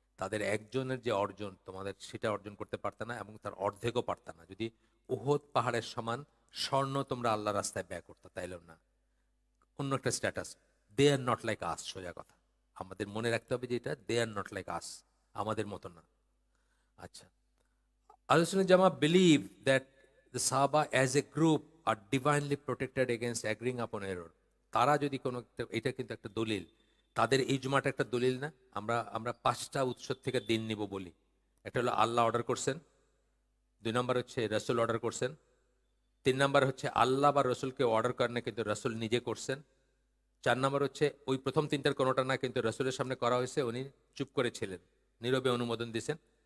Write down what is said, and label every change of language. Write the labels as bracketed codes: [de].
[bn] তাদের একজনের যে অর্জন তোমাদের সেটা অর্জন করতে পারত না, এবং তার অর্ধেকও পারত না যদি উহুদ পাহাড়ের সমান স্বর্ণ তোমরা আল্লাহর রাস্তায় ব্যয় করতে, তাইলেও না। অন্য একটা status, [en] they are not like us, [bn] সোজা কথা আমাদের মনে রাখতে হবে যে এটা দে আর নট লাইক আস, আমাদের মতো না। আচ্ছা, [en] Ahle Sunnat Jamaat believe that the Sahaba as a group are divinely protected against agreeing upon error. [bn] তারা যদি কোনো, এটা কিন্তু একটা দলিল, তাদের ইজমাটা একটা দলিল না? আমরা 5টা উৎস থেকে দিন নিব বলি। একটা হলো আল্লাহ অর্ডার করছেন, 2 নম্বর হচ্ছে রসুল অর্ডার করছেন, 3 নম্বর হচ্ছে আল্লাহ বা রসুলকে অর্ডার করেন না কিন্তু রসুল নিজে করছেন, 4 নম্বর হচ্ছে ওই প্রথম 3টার কোনোটা না, কিন্তু রসুলের সামনে করা হয়েছে, উনি চুপ করেছিলেন, নীরবে অনুমোদন দিয়েছেন।